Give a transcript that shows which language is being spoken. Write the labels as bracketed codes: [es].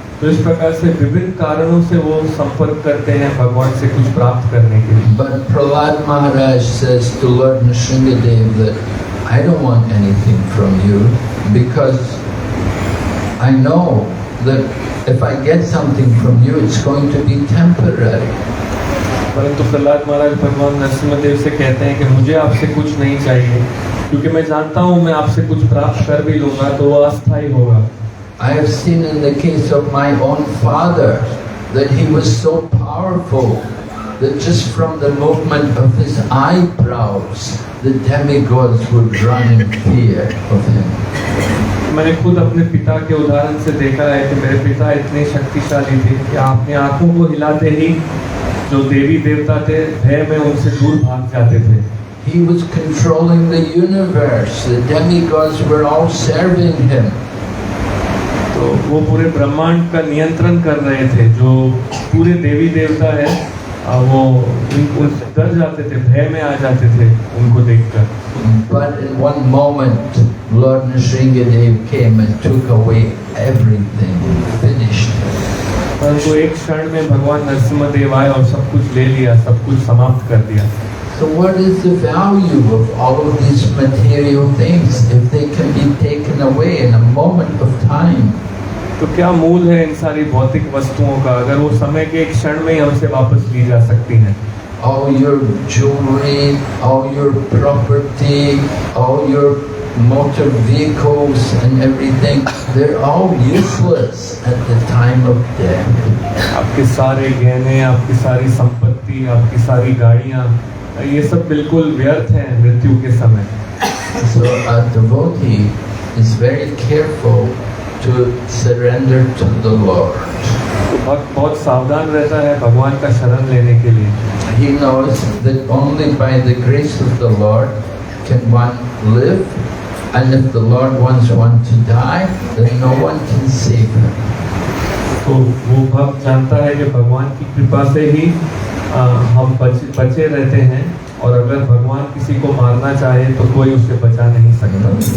[hi] तो इस प्रकार से विभिन्न कारणों से वो संपर्क करते हैं भगवान से कुछ प्राप्त करने के लिए। [en] But Prahlad Maharaj says to Lord Nrsingadev that I don't want anything from you because I know that if I get something from you, it's going to be temporary. [hi] परंतु प्रहलाद महाराज भगवान नरसिम्हदेव से कहते हैं कि मुझे आपसे कुछ नहीं चाहिए क्योंकि मैं जानता हूँ मैं आपसे कुछ प्राप्त कर भी लूँगा तो वो अस्थायी होगा। [en] I have seen in the case of my own father that he was so powerful that just from the movement of his eyebrows, the demigods would run in fear of him. [hi] मैंने खुद अपने पिता के उदाहरण से देखा है कि मेरे पिता इतने शक्तिशाली थे कि अपने आंखों को हिलाते ही जो देवी देवता थे भय में उनसे दूर भाग जाते थे। [en] He was controlling the universe. The demigods were all serving him. [hi] तो वो पूरे ब्रह्मांड का नियंत्रण कर रहे थे। जो पूरे देवी देवता है वो उनसे डर जाते थे, भय में आ जाते थे उनको देखकर। [en] But in one moment, Lord Nrsingadev came and took away everything, finished it. [hi] परंतु एक क्षण में भगवान नरसिम्हदेव आए और सब कुछ ले लिया, सब कुछ समाप्त कर दिया। [en] So what is the value of all of these material things if they can be taken away in a moment of time? [hi] तो क्या मूल है इन सारी भौतिक वस्तुओं का अगर वो समय के एक क्षण में ही हमसे वापस ली जा सकती हैं? [en] All your jewelry, all your property, all your motor vehicles and everything, they're all useless at the time of death. [hi] आपके सारे गहने, आपकी सारी संपत्ति, आपकी सारी गाड़ियाँ, ये सब बिल्कुल व्यर्थ हैं मृत्यु के समय। [en] So a devotee is very careful to surrender to the Lord. [hi] तो भक्त बहुत सावधान रहता है भगवान का शरण लेने के लिए। [en] He knows that only by the grace of the Lord can one live, and if the Lord wants one to die, then no one can save him. [hi] तो वो भक्त जानता है कि भगवान की कृपा से ही हम बचे रहते हैं, और अगर भगवान किसी को मारना चाहे तो कोई उसे बचा नहीं सकता।